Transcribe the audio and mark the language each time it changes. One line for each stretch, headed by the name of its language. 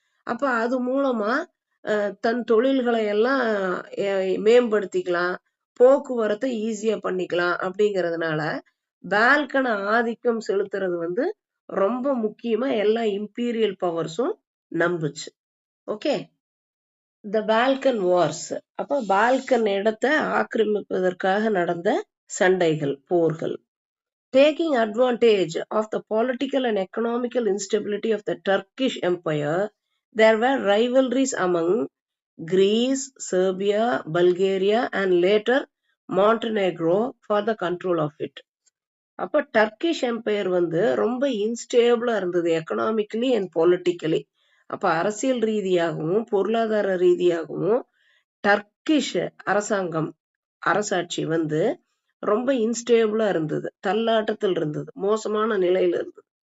Tamil: அப்ப அது மூலமா தன் தொழில்களை எல்லாம் மேம்படுத்திக்கலாம், போக்குவரத்தை ஈஸியா பண்ணிக்கலாம் அப்படிங்கறதுனால பால்கனை ஆதிக்கம் செலுத்துறது வந்து ரொம்ப முக்கியமா எல்லா இம்பீரியல் பவர்ஸும் நம்புச்சு.
English: Okay, the Balkan wars.
Tamil: அப்ப பால்கன் இடத்தை ஆக்கிரமிப்பதற்காக நடந்த சண்டைகள், போர்கள்.
English: Taking advantage of the political and economical instability of the Turkish Empire, there were rivalries among Greece, Serbia, Bulgaria, and later Montenegro for the control of it.
Tamil: அப்ப Turkish empire வந்து ரொம்ப இன்ஸ்டேபிளா இருந்தது economically and politically. அப்ப அரசியல் ரீதியாகவும் பொருளாதார ரீதியாகவும் Turkish அரசாங்கம், அரசாட்சி வந்து ரொம்ப இன்ஸ்டேபிளா இருந்தது, தள்ளாட்டத்தில் இருந்தது, மோசமான நிலையில இருந்தது.